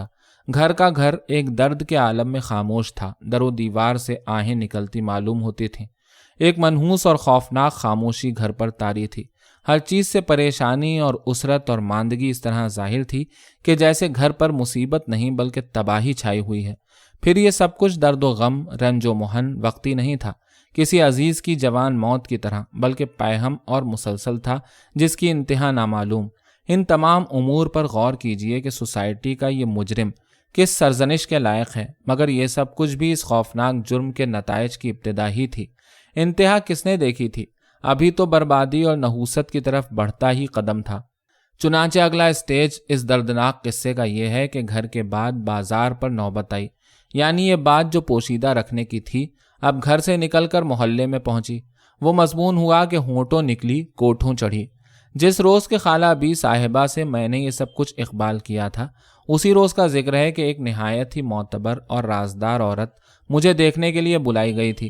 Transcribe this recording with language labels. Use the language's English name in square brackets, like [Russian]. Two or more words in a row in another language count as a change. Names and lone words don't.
[Urdu] گھر کا گھر ایک درد کے عالم میں خاموش تھا، در و دیوار سے آہیں نکلتی معلوم ہوتی تھیں۔ ایک منحوس اور خوفناک خاموشی گھر پر طاری تھی۔ ہر چیز سے پریشانی اور اسرت اور ماندگی اس طرح ظاہر تھی کہ جیسے گھر پر مصیبت نہیں بلکہ تباہی چھائی ہوئی ہے۔ پھر یہ سب کچھ درد و غم، رنج و محن وقتی نہیں تھا، کسی عزیز کی جوان موت کی طرح، بلکہ پیہم اور مسلسل تھا جس کی انتہا نامعلوم۔ ان تمام امور پر غور کیجئے کہ سوسائٹی کا یہ مجرم کس سرزنش کے لائق ہے، مگر یہ سب کچھ بھی اس خوفناک جرم کے نتائج کی ابتدا ہی تھی۔ انتہا کس نے دیکھی تھی؟ ابھی تو بربادی اور نحوست کی طرف بڑھتا ہی قدم تھا۔ چنانچہ اگلا اسٹیج اس دردناک قصے کا یہ ہے کہ گھر کے بعد بازار پر نوبت آئی، یعنی یہ بات جو پوشیدہ رکھنے کی تھی اب گھر سے نکل کر محلے میں پہنچی. وہ مضمون ہوا کہ ہونٹوں نکلی کوٹھوں چڑھی. جس روز کے خالہ بی صاحبہ سے میں نے یہ سب کچھ اقبال کیا تھا، اسی روز کا ذکر ہے کہ ایک نہایت ہی معتبر اور رازدار عورت مجھے دیکھنے کے لیے بلائی گئی تھی.